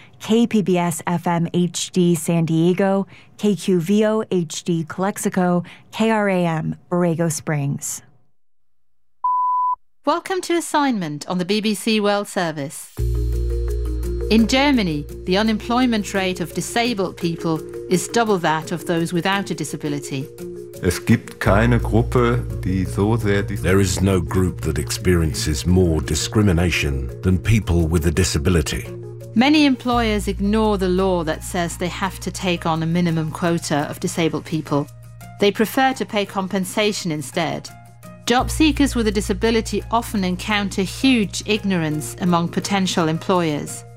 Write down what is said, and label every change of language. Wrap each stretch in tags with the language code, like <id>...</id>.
<en>KPBS FM HD San Diego, KQVO HD Calexico, KRAM Borrego Springs. Welcome to Assignment on the BBC World Service. In Germany, the unemployment rate of disabled people is double that of those without a disability.</en> <de>Es gibt keine Gruppe, die so sehr</de> <en>There is no group that experiences more discrimination than people with a disability. Many employers ignore the law that says they have to take on a minimum quota of disabled people. They prefer to pay compensation instead. Job seekers with a disability often encounter huge ignorance among potential employers.</en>